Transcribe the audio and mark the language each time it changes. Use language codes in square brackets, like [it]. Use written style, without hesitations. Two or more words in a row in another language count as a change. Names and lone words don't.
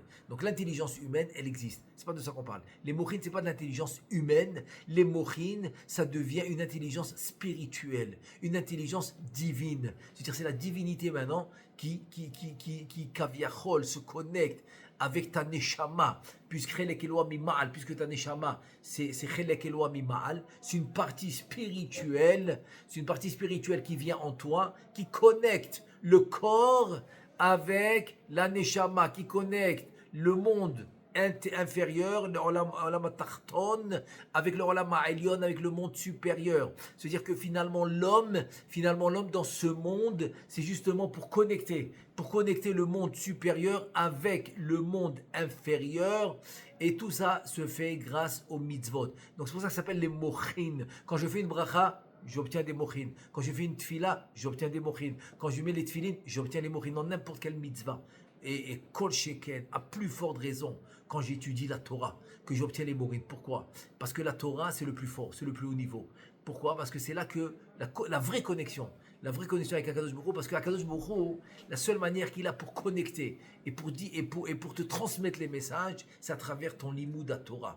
[fr] Donc l'intelligence humaine, elle existe. C'est pas de ça qu'on parle. Les mochines, c'est pas de l'intelligence humaine. Les mochines, ça devient une intelligence spirituelle, une intelligence divine. C'est-à-dire c'est la divinité maintenant qui kaviachol, se connecte avec ta neshama, puisque ta neshama, c'est [he] חלק אלוה ממעל, [fr] c'est une partie spirituelle, qui vient en toi, qui connecte le corps avec la neshama, qui connecte le monde inférieur, le [he] עולם תחתון, [fr] avec le [he] עולם העליון, [fr] avec le monde supérieur. C'est-à-dire que finalement l'homme dans ce monde, c'est justement pour connecter le monde supérieur avec le monde inférieur. Et tout ça se fait grâce aux mitzvot. Donc c'est pour ça que ça s'appelle les mochin. Quand je fais une bracha, j'obtiens des mochin. Quand je fais une tfila, j'obtiens des mochin. Quand je mets les tfilines, j'obtiens les mochin dans n'importe quelle mitzvah. Et [he] כל שכן, [fr] à plus forte raison, quand j'étudie la Torah, que j'obtiens les mochin. Pourquoi? Parce que la Torah, c'est le plus fort, c'est le plus haut niveau. Pourquoi? Parce que c'est là que la vraie connexion. La vraie connexion avec Akadosh Baruch Hu, parce qu'Akadosh Baruch Hu, la seule manière qu'il a pour connecter et pour te transmettre les messages, c'est à travers ton [he] לימוד התורה.